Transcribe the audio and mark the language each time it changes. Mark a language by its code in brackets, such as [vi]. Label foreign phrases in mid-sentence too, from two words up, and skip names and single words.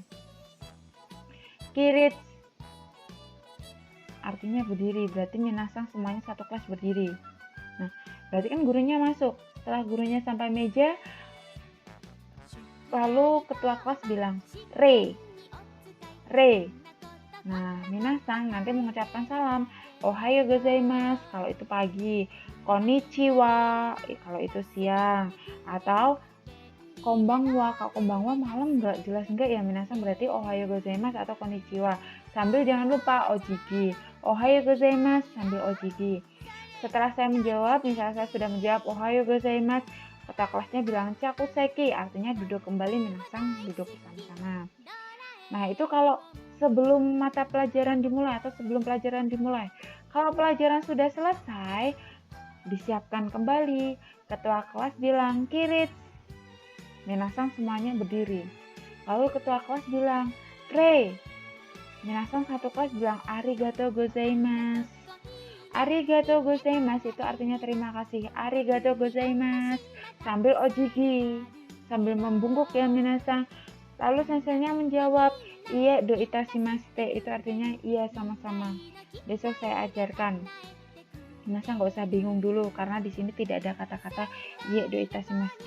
[id] Kiritsu artinya berdiri, berarti minasang semuanya satu kelas berdiri. Nah, berarti kan gurunya masuk. Setelah gurunya sampai meja, lalu ketua kelas bilang re. Nah, minasang nanti mengucapkan salam. [ja] おはようございます [id] kalau itu pagi, konnichiwa kalau itu siang, atau konbanwa. Kalau konbanwa malam nggak jelas enggak ya minasang, berarti [ja] おはようございます [id] atau konnichiwa. Sambil jangan lupa ojigi. [ja] おはようございます [id] sambil ojigi. Setelah saya menjawab, misalnya saya sudah menjawab [ja] おはようございます, [id] kata kelasnya bilang chakuseki, artinya duduk kembali, minasang duduk bersama-sama. Nah, itu kalau sebelum mata pelajaran dimulai atau sebelum pelajaran dimulai. Kalau pelajaran sudah selesai, disiapkan kembali. Ketua kelas bilang kirit. Minasang semuanya berdiri. Lalu ketua kelas bilang re. Minasang satu kelas bilang [ja] ありがとうございます. ありがとうございます [id] itu artinya terima kasih. [ja] ありがとうございます [id] sambil ojigi, sambil membungkuk ya minasang. Lalu senseinya menjawab, iya [ja] どういたしまして, [id] itu artinya iya sama-sama. Besok saya ajarkan. Minasang nggak usah bingung dulu karena di sini tidak ada kata-kata iya [ja] どういたしまして.